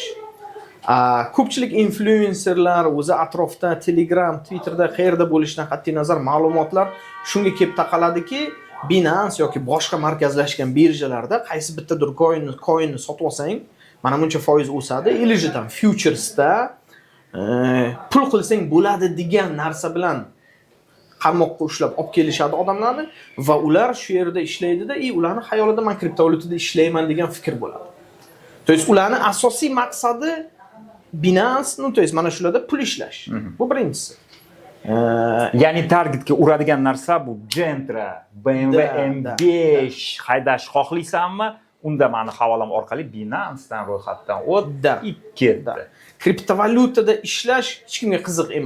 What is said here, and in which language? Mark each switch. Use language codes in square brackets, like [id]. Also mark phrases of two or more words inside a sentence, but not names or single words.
[uz] Ko'pchilik influencerlar o'zi atrofda Telegram, Twitterda qayerda bo'lishidan qat'iy nazar ma'lumotlar shunga kelib taqaladiki, Binance yoki boshqa markazlashgan birjalarda qaysi bittadir coinni sotib olsang, mana buncha foiz o'sadi, [ru] или же там [uz] futuresda pul qilsang bo'ladi degan narsa bilan qarmoqqa ushlab olib kelishadi odamlarni va ular shu yerda ishlaydi-da, ularning xayolida men kriptovalyutada ishlayman degan fikr bo'ladi. [ru] То есть [uz] ularning asosiy maqsadi Binance, [ru] ну то есть [uz] mana shularda pul ishlash. Bu birinchisi. Ya'ni targetga uradigan narsa bu Gentra, BMW M5 haydash xohlaysanmi? Unda meni havolam orqali Binancedan ro'yxatdan ketdi. Kriptovalyutada ishlash hech kimga qiziq emas.